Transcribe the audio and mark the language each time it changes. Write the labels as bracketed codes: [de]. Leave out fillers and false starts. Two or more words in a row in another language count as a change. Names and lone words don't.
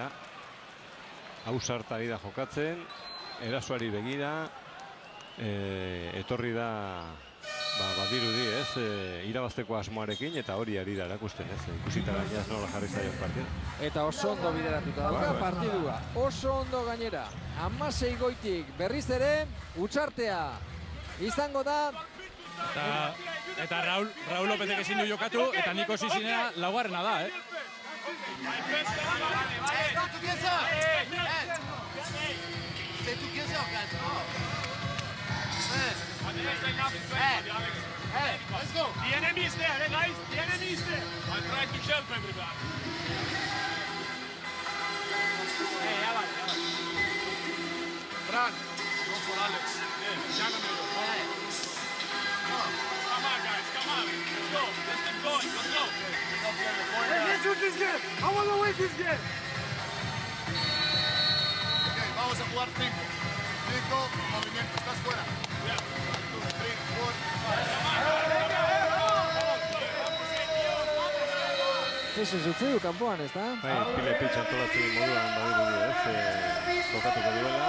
[eu] Ausartari da jokatzen, erasoari begira, etorri da Badirudi ez, irabazteko asmoarekin eta hori ari da erakusten ez, ikusita gainaz nola jarri zaion partida. Eta oso ondo bideratuta dauka partidua, oso ondo gainera. 16 goitik berriz ere, Utxartea izango da. Eta Raul Lopezek ezin du jokatu, eta Niko Sisinea laugarrena da, [en] Stay together, guys. Hey, let's go. The enemy is there, guys. The enemy is there. I'm trying to help everybody. Hey, Alan. Fran, go for Alex. Come on, guys. Come on. Let's go. Let's keep going. Let's go. Hey, let's win this game. I want to win this game. [es] Okay, vamos a jugar 5. 5, movimiento, estás fuera. [en] Yeah. 1, 2, 3, 4, 5. [eu] Jesus utzi du kanpoan, ez da? Pile pitch antolatzen moduan badirudi ez, kokatuko duela.